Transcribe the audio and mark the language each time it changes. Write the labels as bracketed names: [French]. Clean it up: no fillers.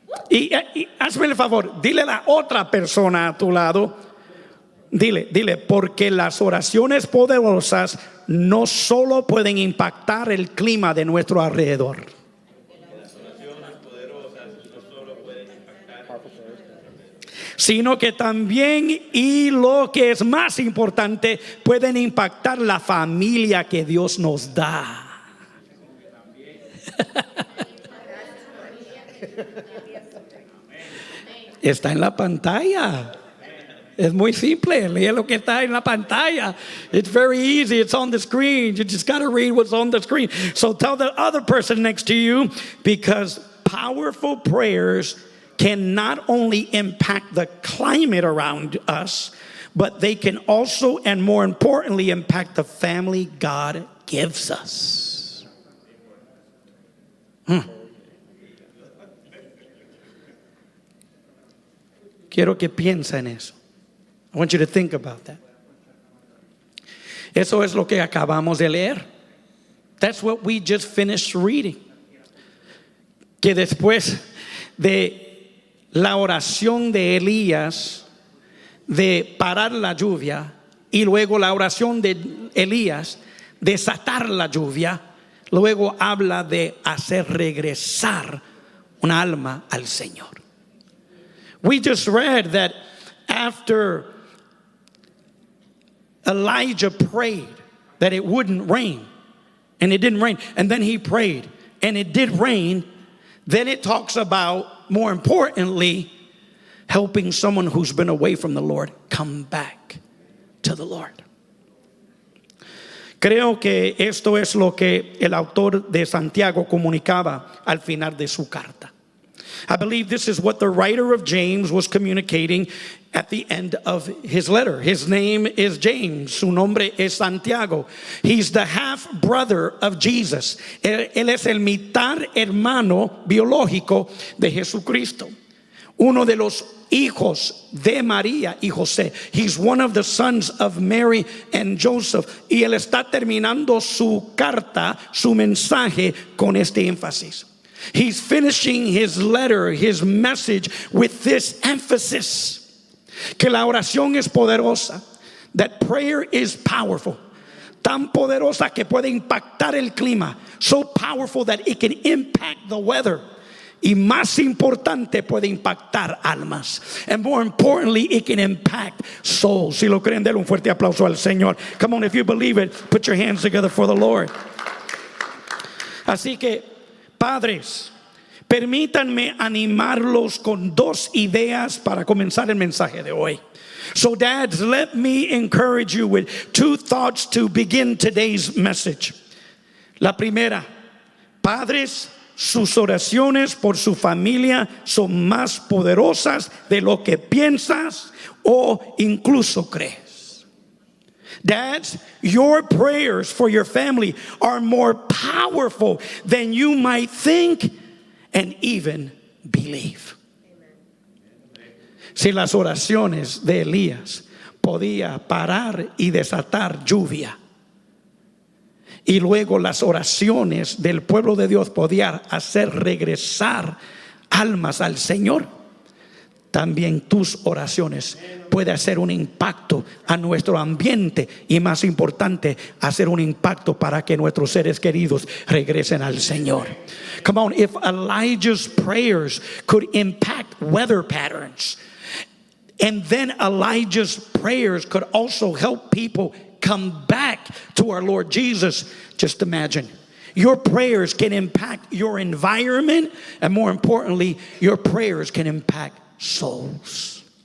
[Spanish] Y hazme el favor, dile a la otra persona a tu lado, dile, porque las oraciones poderosas no solo pueden impactar el clima de nuestro alrededor, sino que también, y lo que es más importante, pueden impactar la familia que Dios nos da. Está en la pantalla. Es muy simple. Lee lo que está en la pantalla. [English] It's very easy. It's on the screen. You just got to read what's on the screen. So tell the other person next to you, because powerful prayers can not only impact the climate around us, but they can also, and more importantly, impact the family God gives us. [Spanish] Quiero que piense en eso. [English] I want you to think about that. [Spanish] Eso es lo que acabamos de leer. [English] That's what we just finished reading. [Spanish] Que después de la oración de Elías de parar la lluvia y luego la oración de Elías de desatar la lluvia, luego habla de hacer regresar una alma al Señor. [English] We just read that after Elijah prayed that it wouldn't rain, and it didn't rain, and then he prayed and it did rain, then it talks about, more importantly, helping someone who's been away from the Lord come back to the Lord. [Spanish] Creo que esto es lo que el autor de Santiago comunicaba al final de su carta. [English] I believe this is what the writer of James was communicating at the end of his letter. His name is James. [Spanish] Su nombre es Santiago. [English] He's the half brother of Jesus. [Spanish] Él es el mitad hermano biológico de Jesucristo. Uno de los hijos de María y José. [English] He's one of the sons of Mary and Joseph. [Spanish] Y él está terminando su carta, su mensaje con este énfasis. [English] He's finishing his letter, his message with this emphasis. [Spanish] Que la oración es poderosa. [English] That prayer is powerful. [Spanish] Tan poderosa que puede impactar el clima. [English] So powerful that it can impact the weather. [Spanish] Y más importante, puede impactar almas. [English] And more importantly, it can impact souls. [Spanish] Si lo creen, denle un fuerte aplauso al Señor. [English] Come on, if you believe it, put your hands together for the Lord. [Spanish] Así que, padres, permítanme animarlos con dos ideas para comenzar el mensaje de hoy. [English] So dads, let me encourage you with two thoughts to begin today's message. [Spanish] La primera, padres, sus oraciones por su familia son más poderosas de lo que piensas o incluso crees. [English] Dads, your prayers for your family are more powerful than you might think and even believe. [Spanish] Si las oraciones de Elías podía parar y desatar lluvia, y luego las oraciones del pueblo de Dios podían hacer regresar almas al Señor, también tus oraciones pueden hacer un impacto a nuestro ambiente y, más importante, hacer un impacto para que nuestros seres queridos regresen al Señor. [English] Come on, if Elijah's prayers could impact weather patterns, and then Elijah's prayers could also help people come back to our Lord Jesus, just imagine. Your prayers can impact your environment, and more importantly, your prayers can impact souls.